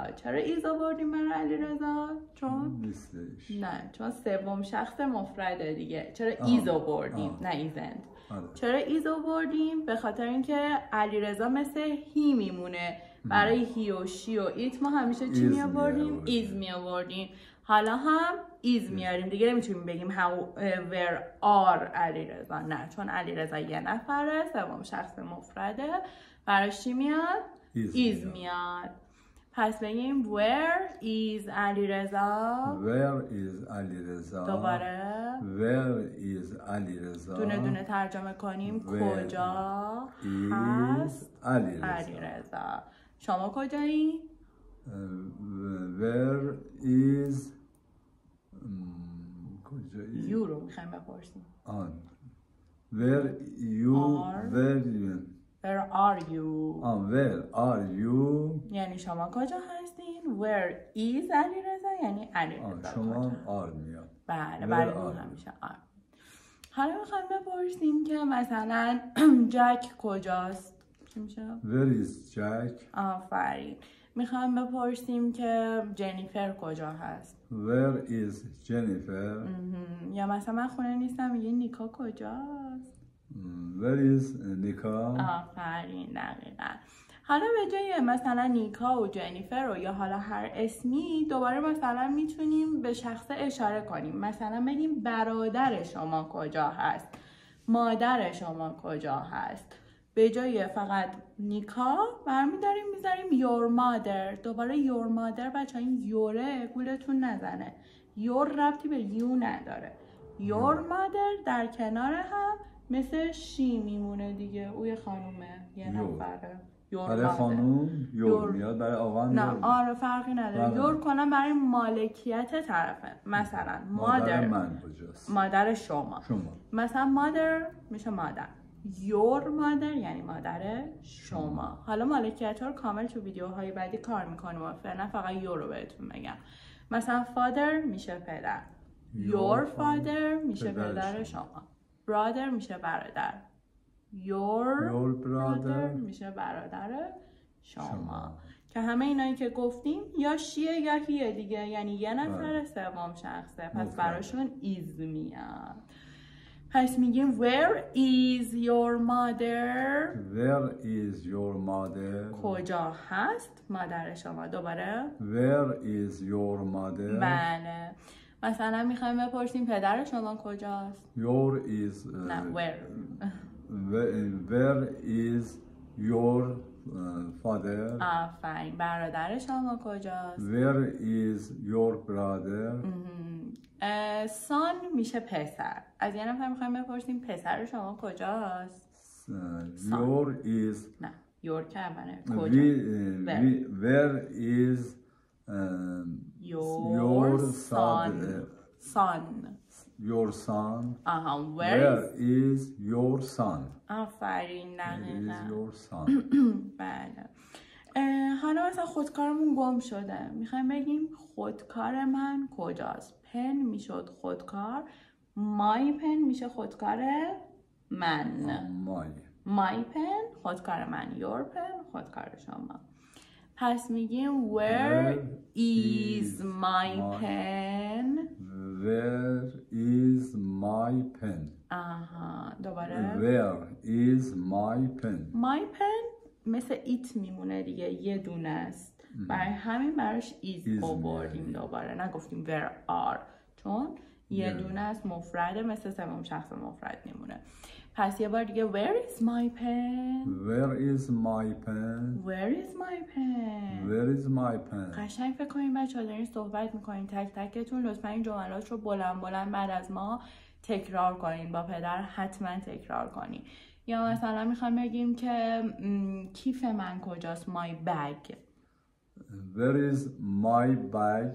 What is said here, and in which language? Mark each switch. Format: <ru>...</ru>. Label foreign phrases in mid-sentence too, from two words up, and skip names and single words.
<fa>چرا is آوردیم برای علیرضا؟ چون نه چون سوم شخص مفرده دیگه. چرا is آوردیم نه isn't. چرا is آوردیم؟ به خاطر اینکه علیرضا مثل he میمونه. برای he و she و it ما همیشه چی می آوردیم؟ is می آوردیم. حالا هم is میاریم دیگه. نمیتونیم بگیم</fa> <en>where are</en> <fa>علیرضا. نه چون علیرضا یه نفره سوم شخص مفرده. براش چی میاد؟ is میاد. پس بگیم</fa> <en>where is</en> <fa>علیرضا.</fa> <en>Where is علیرضا.</en> <fa>دوباره</fa> <en>Where is علیرضا.</en> <fa>دونه دونه ترجمه کنیم. کجا هست علیرضا. شما کجایی؟</fa> <en>Where is</en> <fa>you رو میخوایم بپرسیم.</fa> <en>Where are you</en> <fa>یعنی شما کجا هستین.</fa> <en>Where is</en> <fa>علیرضا یعنی علیرضا شما آر میاد. بله برای اون همیشه آر. حالا میخوایم بپرسیم که مثلا جک کجاست. چی میشه؟</fa> <en>Where is Jack.</en> <fa>آفرین. میخوایم بپرسیم که جنیفر کجا هست.</fa> <en>Where is Jennifer.</en> <fa>یا مثلا من خونه نیستم میگه نیکا کجاست.</fa> <en>Where is نیکا.</en> <fa>آفرین دقیقا. حالا به جای مثلا نیکا و جنیفر و یا حالا هر اسمی دوباره مثلا میتونیم به شخص اشاره کنیم. مثلا بگیم برادر شما کجا هست. مادر شما کجا هست. به جای فقط نیکا برمیداریم میذاریم</fa> <en>your mother.</en> <fa>دوباره</fa> <en>your mother</en> <fa>بچه این یوره گولتون نزنه. your ربطی به یو نداره.</fa> <en>your mother</en> <fa>در کنار هم مثل شی میمونه دیگه. او یه خانومه یه نفره. برای خانوم یور میاد برای آقا نه آره فرقی نداره. یور کنم برای مالکیت طرفه. مثلا مادر من کجاست. مادر شما. مثلا مادر میشه مادر.</fa> <en>your mother</en> <fa>یعنی مادر شما. حالا مالکیت ها رو کامل تو ویدیوهای بعدی کار میکنیم و فعلا فقط your رو بهتون بگم. مثلا father میشه پدر.</fa> <en>your father</en> <fa>میشه پدر شما. brother میشه برادر.</fa> <en>your brother</en> <fa>میشه برادر شما. که همه اینایی که گفتیم یا شیه یا هیه دیگه، یعنی یه نفر سوم شخصه، پس براشون is میاد. پس میگیم</fa> <en>where is your mother. Where is your mother.</en> <fa>کجا هست مادر شما. دوباره</fa> <en>Where is your mother.</en> <fa>بله. مثلا میخوایم بپرسیم پدر شما کجاست.</fa> <en>Your is</en> <fa>نه where.</fa> <en>Where is your father.</en> <fa>آفرین. برادر شما کجاست.</fa> <en>Where is your brother.</en> <fa>son میشه پسر. از یه نفر میخوایم بپرسیم پسر شما کجاست.</fa> <en>Your is</en> <fa>نه your که اوله. کجا.</fa> <en>Where is your son. Your son. Where is your son.</en> <fa>آفرین.</fa> <en>Where is your son.</en> <fa>بله. حالا مثلا خودکارمون گم شده، میخوایم بگیم خودکار من کجاست. پن میشد خودکار،</fa> <en>my pen</en> <fa>میشه خودکار من.</fa> <en>my pen</en> <fa>خودکار من،</fa> <en>your pen</en> <fa>خودکار شما. پس میگیم</fa> <en>where is my pen. Where is my pen.</en> <fa>دوباره</fa> <en>Where is my pen. my pen</en> <fa>مثل it میمونه دیگه، یه دونه است. برای همین براش is آوردیم. دوباره نگفتیم</fa> <en>where are،</en> <fa>چون یه دونه است، مفرده، مثل سوم شخص مفرد میمونه. پس یه بار دیگه</fa> <en>where is my pen. Where is my pen. Where is my pen. Where is my pen.</en> <fa>قشنگ فکر کنیم بچه‌ها دارین صحبت میکنین تک تکتون. لطفا این جملات رو بلند بلند بعد از ما تکرار کنین، با پدر حتما تکرار کنین. یا مثلا میخوام بگیم که کیف من کجاست.</fa> <en>my bag. Where is my bag.</en>